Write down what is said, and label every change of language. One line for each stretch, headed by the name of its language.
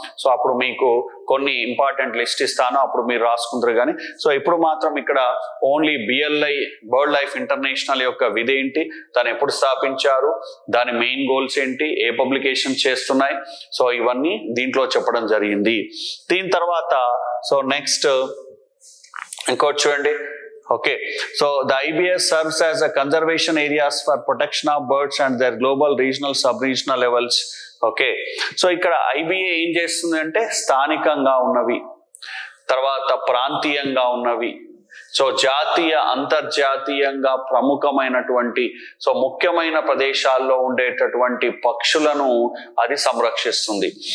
Telugu: So అప్పుడు మీకు కొన్ని ఇంపార్టెంట్ లిస్ట్ ఇస్తాను, అప్పుడు మీరు రాసుకుంటారు. కానీ సో ఇప్పుడు మాత్రం ఇక్కడ only BLI bird life international యొక్క విధి ఏంటి, దాన్ని ఎప్పుడు స్థాపించారు, దాని మెయిన్ గోల్స్ ఏంటి, ఏ పబ్లికేషన్ చేస్తున్నాయి, సో ఇవన్నీ దీంట్లో చెప్పడం జరిగింది. దీని తర్వాత సో నెక్స్ట్ ఇంకోటి చూడండి.
English: Okay, so the IBS serves as a conservation areas for protection of birds and their global, regional, sub-regional levels.
Telugu: Okay, so ఇక్కడ IBA ఏం చేస్తుంది అంటే స్థానికంగా ఉన్నవి, తర్వాత ప్రాంతీయంగా ఉన్నవి, సో జాతీయ అంతర్జాతీయంగా ప్రముఖమైనటువంటి సో ముఖ్యమైన ప్రదేశాల్లో ఉండేటటువంటి పక్షులను అది సంరక్షిస్తుంది.